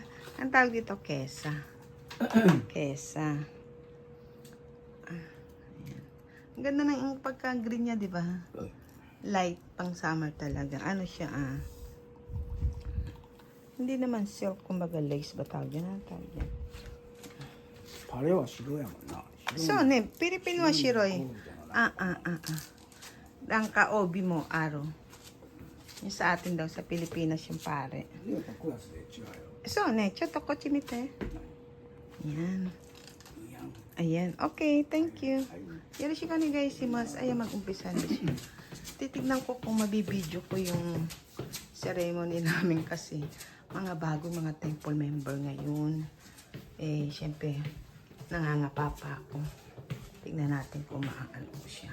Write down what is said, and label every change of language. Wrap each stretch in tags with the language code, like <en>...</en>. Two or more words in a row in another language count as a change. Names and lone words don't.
<tl>Ang tawag dito, kesa. Kesa. Ayan. Ang ganda ng pagka-green niya, di ba?</tl> <en>Light pang summer</en> <tl>talaga. Ano siya Hindi naman silk, kumbaga lace ba tawag yan? Ano tawag yan?</tl> <ja>タレは白やもんな。そうね、ピリピンは白い。</ja> <tl>Ang kaobi mo, araw. Yung sa atin daw, sa Pilipinas yung pare.</tl> <ja>いや、クラスで違うよ。そうね、ちょっとこっち見て。Yan. いいやん。</ja> <tl>Ayan.</tl> <en>Okay, thank you.</en> <ja>よろしくお願いします.</ja> <tl>Ayan, mag-umpisa na siya. Titignan ko kung mabibideo ko yung ceremony namin kasi mga bagong mga</tl> <en>temple member</en> <tl>ngayon. Eh, syempre, nangangapa pa ako. Tignan natin kung maaano ko siya.</tl>